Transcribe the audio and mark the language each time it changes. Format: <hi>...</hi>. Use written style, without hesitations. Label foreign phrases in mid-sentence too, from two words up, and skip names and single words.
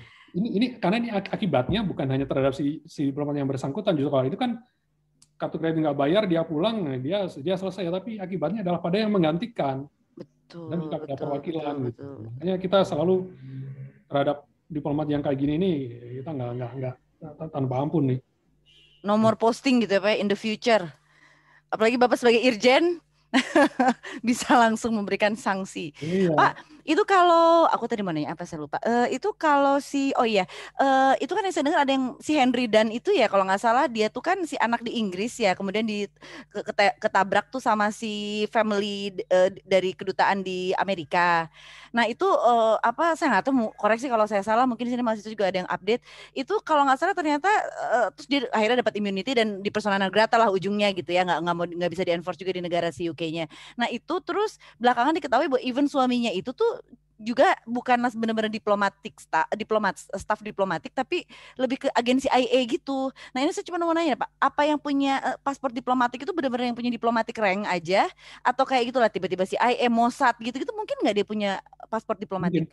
<id>Ini karena ini akibatnya bukan hanya terhadap si diplomat yang bersangkutan, justru kalau itu kan kartu kredit nggak bayar, dia pulang, dia selesai. Tapi akibatnya adalah pada yang menggantikan. Betul, Dan juga pada perwakilan. betul. Makanya kita selalu terhadap diplomat yang kayak gini nih, kita nggak tanpa ampun nih. Nomor posting gitu ya Pak,</id> <en>in the future.</en> <id>Apalagi Bapak sebagai Irjen, bisa langsung memberikan sanksi. Iya. Pak, itu kalau aku tadi mau nanya apa saya lupa. Itu kalau itu kan yang saya dengar ada yang si Henry Dunn itu ya, kalau nggak salah dia tuh kan si anak di Inggris ya, kemudian ketabrak tuh sama si family dari kedutaan di Amerika. Nah itu saya nggak tahu, koreksi kalau saya salah, mungkin di sini masih juga ada yang update. Itu kalau nggak salah ternyata terus dia akhirnya dapat immunity dan di</id> <la>persona non grata</la> <id>lah ujungnya gitu ya, nggak bisa di-enforce juga di negara si UK-nya. Nah itu terus belakangan diketahui bahwa even suaminya itu tuh juga bukan benar-benar staff diplomatik, tapi lebih ke agen CIA gitu. Nah ini saya cuma mau nanya Pak, apa yang punya paspor diplomatik itu benar-benar yang punya diplomatik rank aja, atau kayak gitulah tiba-tiba CIA, Mossad gitu-gitu, mungkin nggak dia punya paspor diplomatik?</id>